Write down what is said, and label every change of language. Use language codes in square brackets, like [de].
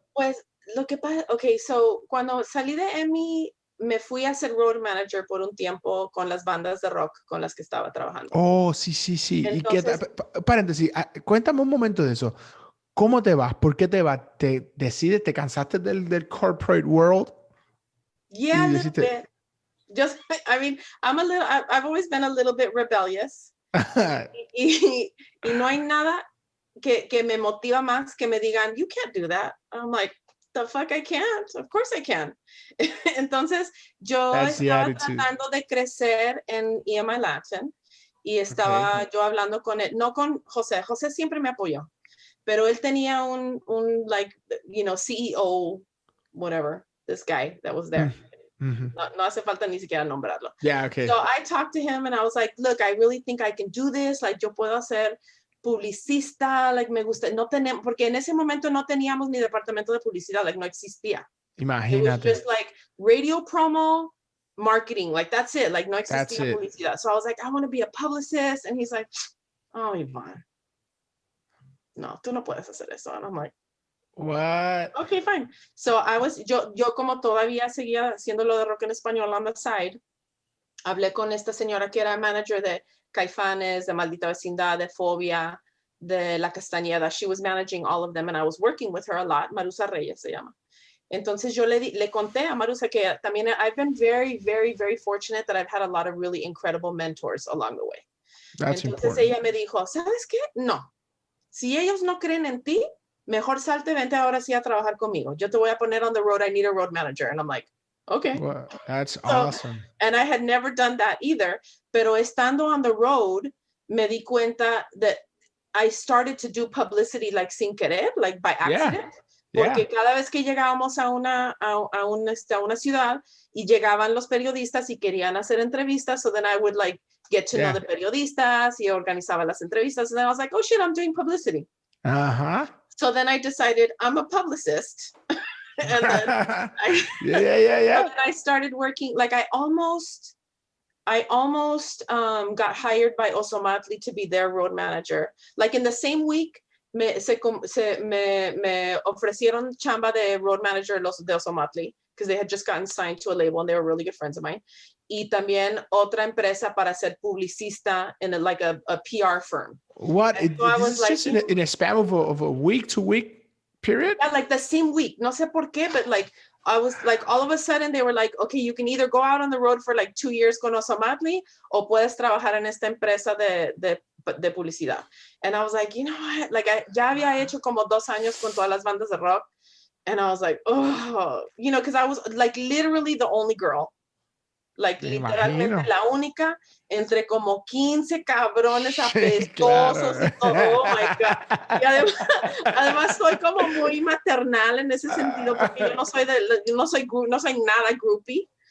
[es] Pues lo que pasa, so cuando salí de EMI me fui a ser road manager por un tiempo con las bandas de rock con las que estaba trabajando. Oh, sí. Entonces, paréntesis, cuéntame un momento de eso. ¿Cómo te vas? ¿Por qué te vas? ¿Te decides? ¿Te cansaste del corporate world? [en] Yeah, a little bit. Just, I mean, I've always been a little bit rebellious. [es] y no hay nada que me motiva más que me digan, [en] you can't do that. I'm like, the fuck I can't. Of course I can. [es] Entonces, yo estaba tratando de crecer en EMI Latin y estaba yo hablando con él, no con José. José siempre me apoyó, pero él tenía un [en] like, you know, CEO, whatever, this guy that was there. [es] No hace falta ni siquiera nombrarlo. [en] Yeah, okay. So I talked to him and I was like, look, I really think I can do this. [es] Like, yo puedo hacer publicista, like, me gusta. No tenemos, porque en ese momento no teníamos ni departamento de publicidad, like, no existía. Imagínate. [en] It was just like radio promo, marketing, like, that's it. [es] Like, no existía publicidad. [en] So I was like, I want to be a publicist. And he's like, oh, Yvonne, no, [es] tú no puedes hacer eso. [en] And I'm like, what? Okay, fine. [es] So yo como todavía seguía haciendo lo de rock en español [en] on the side, [es] hablé con esta señora que era manager de Caifanes, de Maldita Vecindad, de Fobia, de La Castañeda. [en] She was managing all of them and I was working with her a lot. [es] Marusa Reyes se llama. Entonces yo le conté a Marusa que también [en] I've been very, very, very fortunate that I've had a lot of really incredible mentors along the way. That's important. [es] ella me dijo, ¿sabes qué? No. Si ellos no creen en ti, mejor salte, vente ahora sí a trabajar conmigo. Yo te voy a poner [en] on the road. I need a road manager. And I'm like, okay. Well, that's awesome. And I had never done that either. [es] Pero estando [en] on the road, [es] me di cuenta [en] that I started to do publicity like [es] sin querer, [en] like by accident. [es] Porque cada vez que llegábamos a una ciudad y llegaban los periodistas y querían hacer entrevistas, [en] so then I would like get to know the periodistas [es] y organizaba las entrevistas. [en] And then I was like, oh shit, I'm doing publicity. So then I decided I'm a publicist. And then I, yeah. and I started working, like I almost got hired by Osomatli to be their road manager. Like in the same week, [es] me ofrecieron chamba de road manager de Osomatli, [en] because they had just gotten signed to a label and they were really good friends of mine. [es] Y también otra empresa para ser publicista [en] in a PR firm. What? So I was like, just in a span of a week to week period? Yeah, like the same week. [es] No sé por qué, [en] but like I was like, all of a sudden they were like, okay, you can either go out on the road for like 2 years [es] con Osomatli o puedes trabajar en esta empresa de publicidad. [en] And I was like, you know what? [es] Like ya había hecho como 2 años con todas las bandas de rock. [en] And I was like, oh, you know, because I was like literally the only girl. [es] Like literalmente la única entre como 15 cabrones apestosos y todo. [en] Oh my God. [es] Y además soy como muy maternal en ese sentido, porque yo no soy nada groupie.